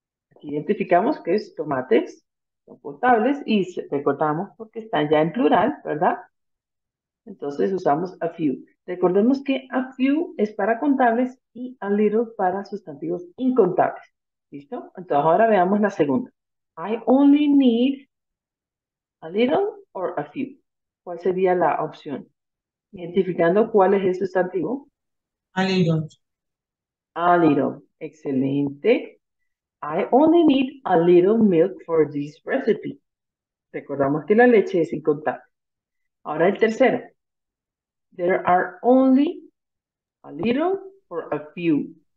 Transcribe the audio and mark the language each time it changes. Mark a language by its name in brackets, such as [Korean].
[Spanish] Aquí identificamos que es tomates, son potables y recordamos porque están ya en plural, ¿verdad? Entonces usamos a few. Recordemos que a few es para contables y a little para sustantivos incontables. ¿Listo? Entonces ahora veamos la segunda. [English] I only need a little or a few. [Spanish] ¿Cuál sería la opción? Identificando cuál es el sustantivo. [English] A little. A little. [Spanish] Excelente. [English] I only need a little milk for this recipe. [Spanish] Recordamos que la leche es incontable. Ahora el tercero. [English] There are only a little or a few.